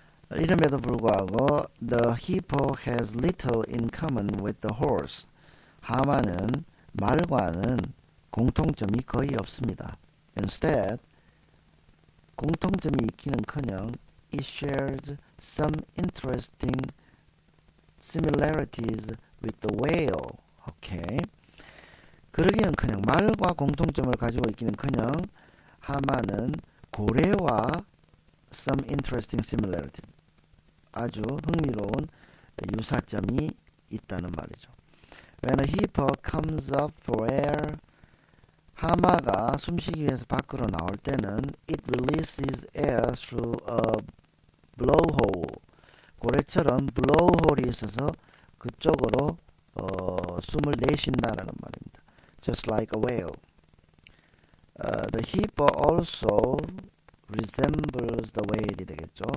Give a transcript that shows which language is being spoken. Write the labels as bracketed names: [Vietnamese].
[Korean] 이름에도 불구하고 [English] the hippo has little in common with the horse. [Korean] 하마는 말과는 공통점이 거의 없습니다. [English] Instead, [Korean] 공통점이 있기는커녕 [English] it shares some interesting similarities with the whale. [Korean] 오케이. 그러기는커녕 말과 공통점을 가지고 있기는커녕 하마는 고래와 [English] some interesting similarities, [Korean] 아주 흥미로운 유사점이 있다는 말이죠. [English] When a hippo comes up for air, [Korean] 하마가 숨쉬기 위해서 밖으로 나올 때는 [English] it releases air through a blowhole. [Korean] 고래처럼 blowhole이 있어서 그쪽으로 숨을 내쉰다라는 말입니다. [English] Just like a whale. The hippo also resembles the whale이 되겠죠.